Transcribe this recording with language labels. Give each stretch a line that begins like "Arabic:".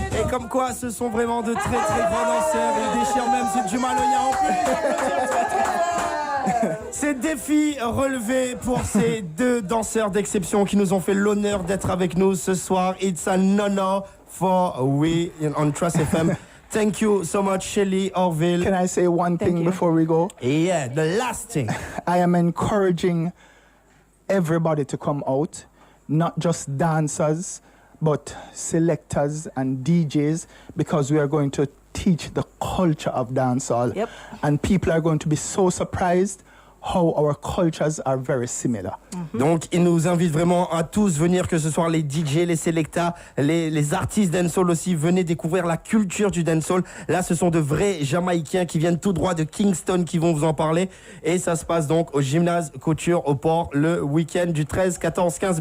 French: Comme quoi, ce sont vraiment de très très grands danseurs. Ils déchirent même, c'est du Maloya en plus. C'est défi relevé pour ces deux danseurs d'exception qui nous ont fait l'honneur d'être avec nous ce soir.
English: It's an honor for we on Trust FM. Thank you so much, Shelly, Orville. Can I say one thing before we go? Yeah, the last thing. I am encouraging everybody to come out, not just dancers, but selectors and DJs, because we are going to teach the culture of dancehall. Yep. And people are going to be so surprised how our cultures are very similar.
French: Donc, il nous invite vraiment à tous venir, que ce soit les DJ, les selectas, les artistes dancehall aussi. Venez découvrir la culture du dancehall. Là, ce sont de vrais Jamaïcains qui viennent tout droit de Kingston qui vont vous en parler. Et ça se passe donc au gymnase Couture au Port le week-end du 13, 14, 15.